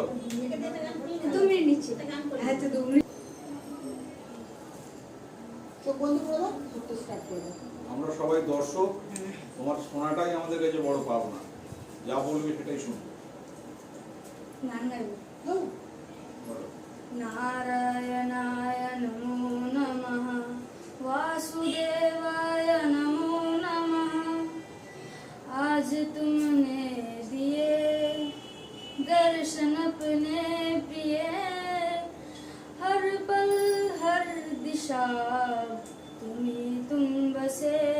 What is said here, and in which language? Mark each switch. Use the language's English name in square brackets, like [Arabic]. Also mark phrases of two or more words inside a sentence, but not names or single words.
[Bangla] 2 মিনিট নিচ্ছি। আচ্ছা 2 মিনিট। তো বন্ধু বলো, একটু স্টার্ট করো। আমরা সবাই দর্শক, তোমার শোনাটাই আমাদের কাছে বড় পাওনা, যা বলবে সেটাই শুনবো। গান গাইবো। হ্যাঁ, বলো। [Sanskrit] नारायणाय नमो नमः, वासुदेवाय नमो नमः। [Hindi] आज तुमने दिए दर्शन अपने प्रिय, हर पल हर दिशा तुम्हें तुम बसे।